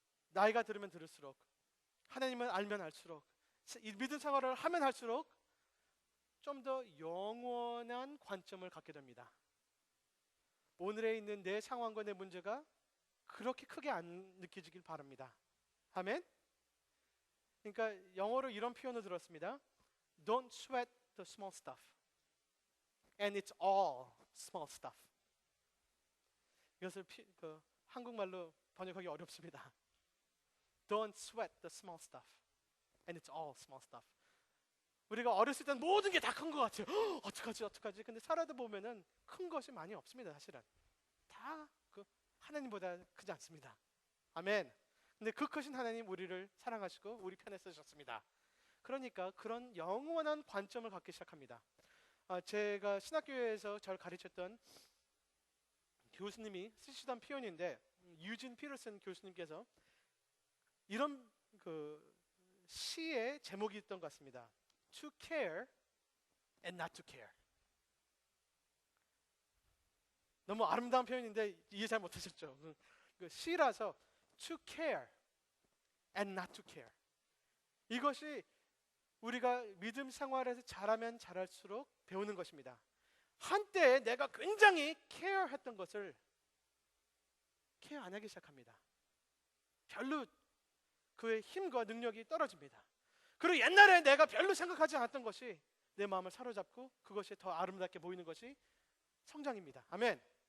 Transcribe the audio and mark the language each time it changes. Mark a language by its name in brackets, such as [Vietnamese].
[Korean] 나이가 들으면 들을수록, 하나님을 알면 알수록, 이 믿음 생활을 하면 할수록 좀 더 영원한 관점을 갖게 됩니다. 오늘에 있는 내 상황과 내 문제가 그렇게 크게 안 느껴지길 바랍니다. 아멘. 그러니까 영어로 이런 표현을 들었습니다. [English] Don't sweat the small stuff, and it's all small stuff. [Korean] 이것을 한국말로 번역하기 어렵습니다. [English] Don't sweat the small stuff, and it's all small stuff. [Korean] 우리가 어렸을 때는 모든 게 다 큰 것 같아요. 어떡하지? 근데 살아도 보면은 큰 것이 많이 없습니다. 사실은 다 하나님보다 크지 않습니다. 아멘. 근데 그 크신 하나님 우리를 사랑하시고 우리 편에 쓰셨습니다. 그러니까 그런 영원한 관점을 갖기 시작합니다. 제가 신학교에서 저를 가르쳤던 교수님이 쓰시던 표현인데, 유진 피터슨 교수님께서 이런 시의 제목이 있던 것 같습니다. [English] To care and not to care. [Korean] 너무 아름다운 표현인데 이해 잘 못하셨죠? 시라서 [English] to care and not to care. [Korean] 이것이 우리가 믿음 생활에서 잘하면 잘할수록 배우는 것입니다. 한때 내가 굉장히 케어했던 것을 케어 안 하기 시작합니다. 별로 그의 힘과 능력이 떨어집니다. 그리고 옛날에 내가 별로 생각하지 않았던 것이 내 마음을 사로잡고 그것이 더 아름답게 보이는 것이 성장입니다. 아멘.